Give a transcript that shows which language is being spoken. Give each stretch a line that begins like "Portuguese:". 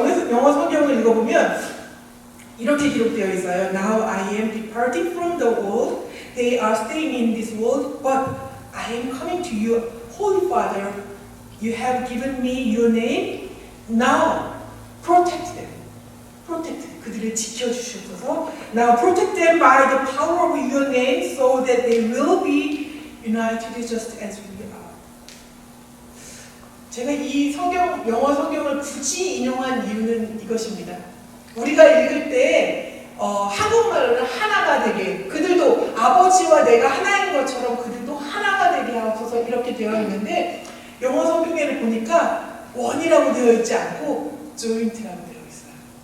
Korean: 영어 성경을 읽어보면 이렇게 기록되어 있어요.
English: Now I am departing from the world. They are staying in this world, but I am coming to you. Holy Father, you have given me your name. Now protect them. Protect,
Korean: 그들을 지켜주셔서
English: Now protect them by the power of your name so that they will be united just as we are.
Korean: 제가 이 영어 성경을 굳이 인용한 이유는 이것입니다. 우리가 읽을 때 한국말로는 하나가 되게, 그들도 아버지와 내가 하나인 것처럼 그들도 하나가 되게 하옵소서, 이렇게 되어 있는데 영어 성경에를 보니까 원이라고 되어 있지 않고 joint라고 되어 있어요.